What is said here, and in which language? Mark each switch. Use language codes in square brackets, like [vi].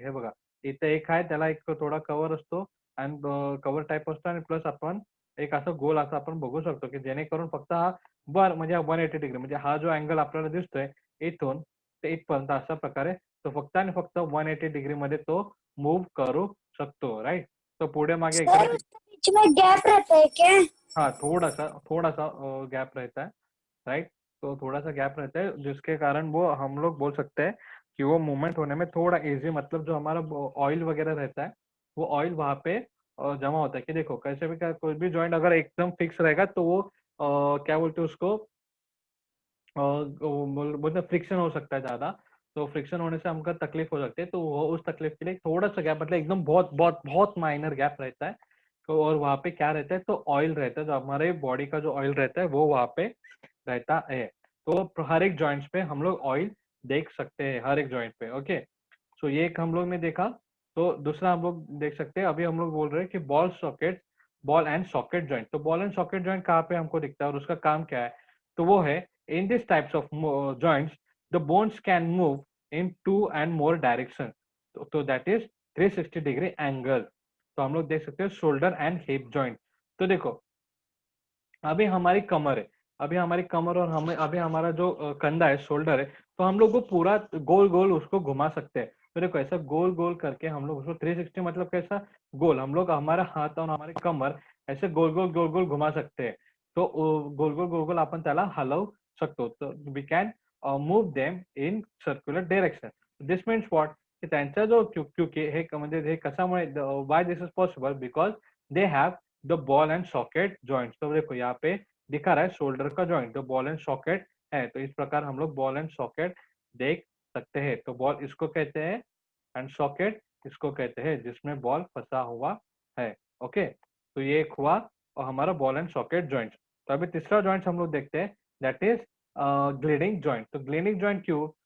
[mr] हे बघा, इथे एक आहे, त्याला एक थोडा कव्हर असतो आणि कव्हर टाईप असतो, आणि प्लस आपण एक असं गोल असं आपण बघू शकतो, की जेणेकरून फक्त हा वर म्हणजे 180 डिग्री म्हणजे हा जो अँगल आपल्याला दिसतोय इथून ते इथपर्यंत अशा प्रकारे तो फक्त आणि फक्त 180 डिग्री मध्ये तो मूव्ह करू शकतो, राईट. तो पुढे मागे इकडे [hi] सर उसके बीच में गैप रहता है क्या? हाँ, थोड़ा-सा थोड़ा-सा गैप रहता है, राइट? तो थोड़ा-सा गैप रहता है, जिसके कारण वो हम लोग बोल सकते हैं कि वो मूवमेंट होने में थोड़ा ईज़ी, मतलब जो हमारा ब ऑयल वगैरह रहता है, वो ऑयल वहाँ पे जमा होता है। कि देखो कैसे भी क्या, कोई भी जॉइंट अगर एकदम फिक्स रहेगा तो वो क्या बोलते हैं उसको, बोलते फ्रिक्शन हो सकता है ज़्यादा, तो फ्रिक्शन होने से हमको तकलीफ हो सकती है, तो वो उस तकलीफ के लिए थोड़ा-सा गैप, मतलब एकदम बहुत बहुत बहुत माइनर गैप रहता है। तो और वहाँ पे क्या रहता है, तो ऑयल रहता है, जो हमारे बॉडी का जो ऑयल रहता है वो वहाँ पे रहता है। तो हर एक जॉइंट्स पे हम लोग ऑयल देख सकते हैं, हर एक जॉइंट पे, ओके। सो ये एक हम लोग ने देखा। तो दूसरा हम लोग देख सकते हैं, अभी हम लोग बोल रहे हैं कि बॉल एंड सॉकेट जॉइंट। तो बॉल एंड सॉकेट जॉइंट कहाँ पे हमको दिखता है और उसका काम क्या है? तो वो है, [en] In this types of joints the bones can move in two and more direction, तो that is 360 degree angle. [hi] तो हम लोग देख सकते हैं शोल्डर एंड हिप जॉइंट। तो देखो, अभी हमारी कमर है, अभी हमारी कमर और हमें अभी हमारा जो कंधा है, शोल्डर है, तो हम लोग वो पूरा गोल गोल उसको घुमा सकते हैं। तो देखो ऐसा गोल गोल करके हम लोग उसको 360 मतलब कैसा गोल, हम लोग हमारा हाथ और हमारी कमर ऐसे गोल गोल घुमा सकते हैं। [mr] तो गोल गोल आपण त्याला हलवू शकतो, तो [en] We can move them in circular direction. This means what, [mr] की त्यांचा जो [hi] क्योंकि [mr] हे म्हणजे हे कशामुळे, [en] Why this is possible, because they have the ball and socket joint. [hi] तो देखो यहाँ पे दिखा रहा है शोल्डर का जॉइंट, तो बॉल एंड सॉकेट है, तो इस प्रकार हम लोग बॉल एंड सॉकेट देख सकते हैं। तो बॉल इसको कहते हैं एंड सॉकेट इसको कहते हैं, जिसमें बॉल फंसा हुआ है, ओके। तो ये एक हुआ और हमारा बॉल एंड सॉकेट जॉइंट। तो अभी तीसरा जॉइंट हम लोग देखते हैं, [en] That is gliding joint. [hi] तो ग्लिडिंग जॉइंट क्यों?